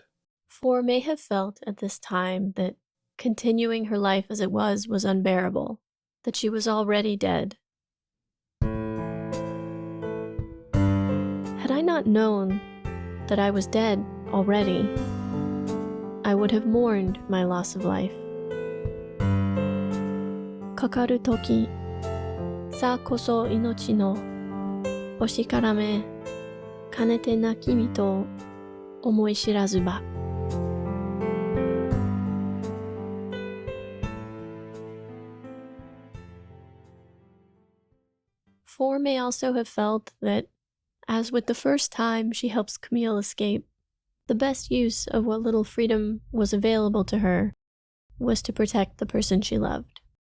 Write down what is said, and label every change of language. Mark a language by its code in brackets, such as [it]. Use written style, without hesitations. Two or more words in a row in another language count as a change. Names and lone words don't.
[en] Four may have felt at this time that continuing her life as it was unbearable, that she was already dead. Had I not known that I was dead already, I would have mourned my loss of life. [ja] かかる時 さこそ命の 惜しからめ かねて亡き身と 思ひ知らずば. [en] Four may also have felt that, as with the first time she helps Camille escape, the best use of what little freedom was available to her was to protect the person she loved.